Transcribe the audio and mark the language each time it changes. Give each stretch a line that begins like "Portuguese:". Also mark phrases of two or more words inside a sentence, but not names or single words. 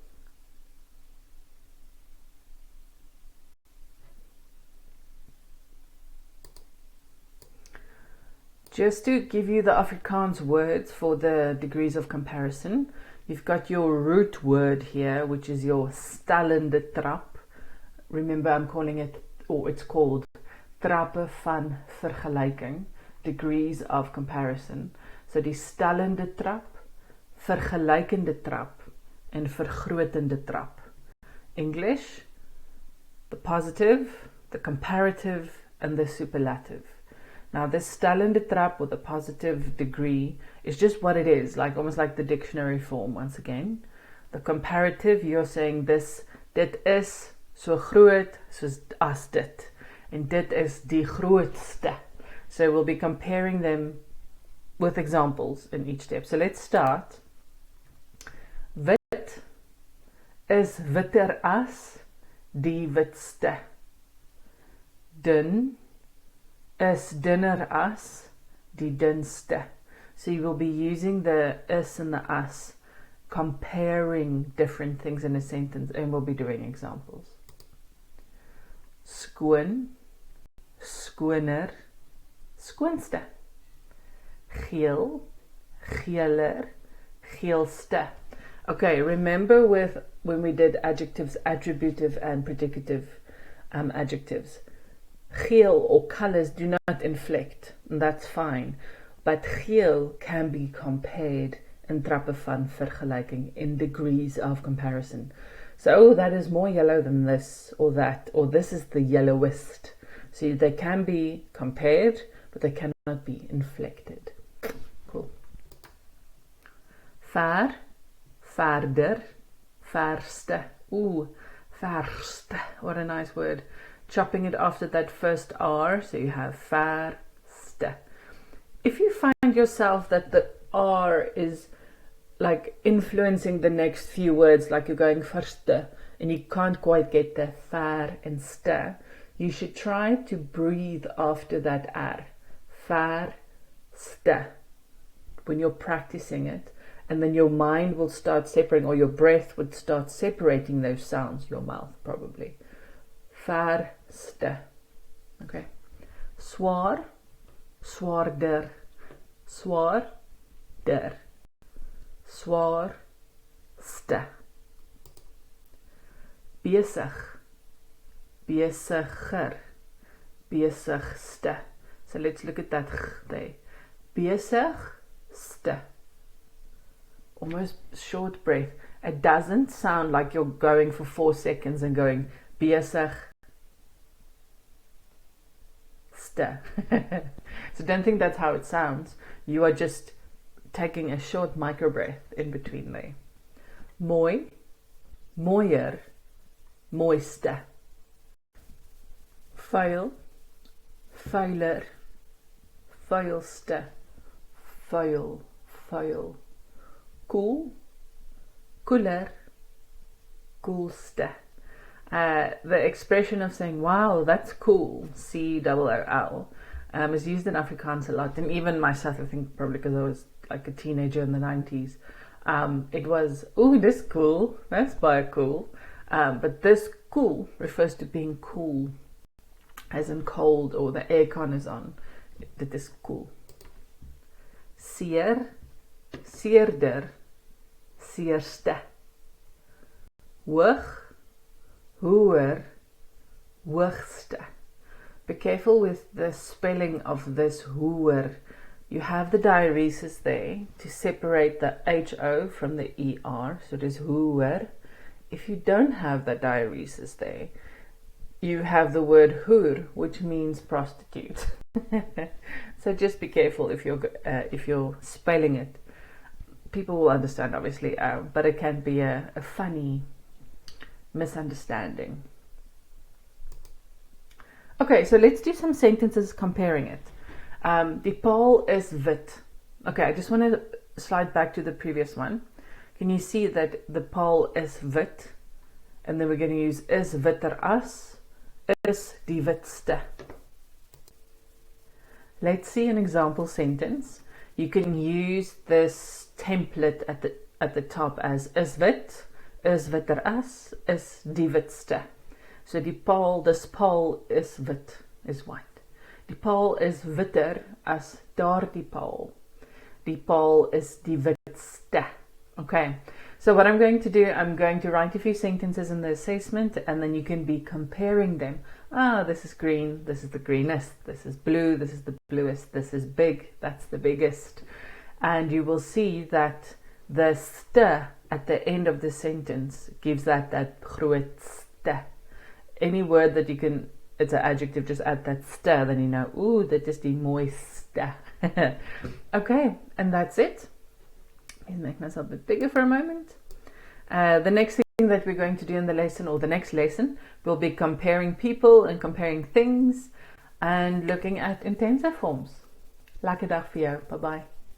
English: Just to give you the Afrikaans words for the degrees of comparison, you've got your root word here, which is your
Afrikaans: stellende trap.
English: Remember, I'm calling it, or it's called
Afrikaans: Trappe van Vergelyking,
English: degrees of comparison.
Afrikaans: So die stellende trap, vergelykende trap, en vergrotende trap.
English: English, the positive, the comparative, and the superlative. Now, this
Afrikaans: stellende trap,
English: or the positive degree, is just what it is, like almost like the dictionary form once again. The comparative, you're saying this,
Afrikaans: dit is so groot soos as dit, and dit is die grootste.
English: So we'll be comparing them with examples in each step. So let's start.
Afrikaans: Wit is witter as die witste. Dun is dunner as die dunste.
English: So you will be using the is and the as, comparing different things in a sentence, and we'll be doing examples.
Afrikaans: Skoon, skoner, skoonste. Geel, geeler, geelste.
English: Okay, remember when we did adjectives, attributive and predicative adjectives. Geel or colors do not inflect, and that's fine. But geel can be compared in
Afrikaans: trappe van vergelyking,
English: in degrees of comparison. So, oh, that is more yellow than this or that, or this is the yellowest. So they can be compared, but they cannot be inflected. Cool.
Afrikaans: Ver, verder, verste. Ooh, verste.
English: What a nice word. Chopping it after that first R, so you have verste. If you find yourself that the R is like influencing the next few words, like you're going verste, and you can't quite get the ver and ste, you should try to breathe after that R.
Afrikaans: Verste.
English: When you're practicing it, and then your mind will start separating, or your breath would start separating those sounds, your mouth probably.
Afrikaans: Verste. Okay. Swaar, swaarder, swaarder, swaarste. Besig, besiger, besigste.
English: So let's look at that there. Besigste. Almost short breath. It doesn't sound like you're going for 4 seconds and going besigste. So don't think that's how it sounds. You are just taking a short micro breath in between there.
Afrikaans: Mooi, mooier, mooiste. Vuil, vuiler, vuilste, vuil, vuil. Cool, cooler, coolste.
English: The expression of saying, wow, that's cool, C-O-O-L, is used in Afrikaans a lot. And even myself, I think probably because I was like a teenager in the 90s, it was, ooh, this cool, that's by cool. But this cool refers to being cool, as in cold, or the aircon is on.
Afrikaans: Dit is cool. Seer, seerder, seerste. Hoog, hoër, hoogste.
English: Be careful with the spelling of this hoër. You have the diaresis there to separate the HO from the ER, so it is hoër. If you don't have that diaresis there, you have the word hoer, which means prostitute. So just be careful if you're spelling it. People will understand, obviously, but it can be a funny misunderstanding. Okay, so let's do some sentences comparing it.
Afrikaans: Die paal is wit.
English: Okay, I just want to slide back to the previous one. Can you see that the paal is wit? And then we're going to use
Afrikaans: is witter as, is die witste.
English: Let's see an example sentence. You can use this template at the top as
Afrikaans: is wit, is witter as, is die witste.
English: So
Afrikaans: die paal,
English: this paal
Afrikaans: is wit,
English: is white.
Afrikaans: Die paal is witter as daardie paal. Die paal is die witste.
English: Okay, so what I'm going to do, I'm going to write a few sentences in the assessment, and then you can be comparing them. Ah, this is green, this is the greenest, this is blue, this is the bluest, this is big, that's the biggest. And you will see that the ste at the end of the sentence gives that grootste. Any word that you can, it's an adjective, just add that ste, then you know, ooh, that is
Afrikaans: die mooiste.
English: Okay, and that's it. Let's make myself a bit bigger for a moment. The next thing that we're going to do in the lesson, or the next lesson, will be comparing people and comparing things and looking at intensive forms.
Afrikaans: Lekker dag vir jou. Bye bye.